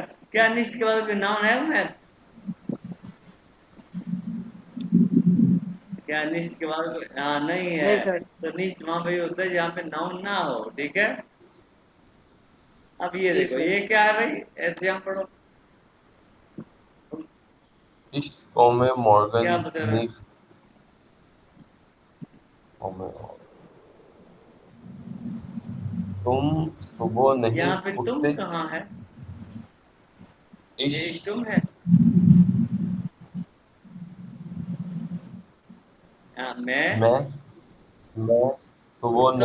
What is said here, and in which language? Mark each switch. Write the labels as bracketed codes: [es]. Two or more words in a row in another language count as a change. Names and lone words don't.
[hi] क्या निश्च के बाद कोई नाउन है उमेर? क्या निश्च के बाद हाँ नहीं है। नहीं सर। तो निश्च वहां पे होता है जहाँ पे नाउन ना हो। ठीक है। अब ये जी देखो सर। ये क्या है भाई, ऐसे हम पढ़ो [de] Ich komme [hi] क्या [de] morgen [hi] मतलब है। [de] nicht. komme- [hi] तुम सुबह नहीं यहाँ पे तुम उठते? कहाँ है, ये [de] Ich [hi] तुम है। हाँ, मैं सुबह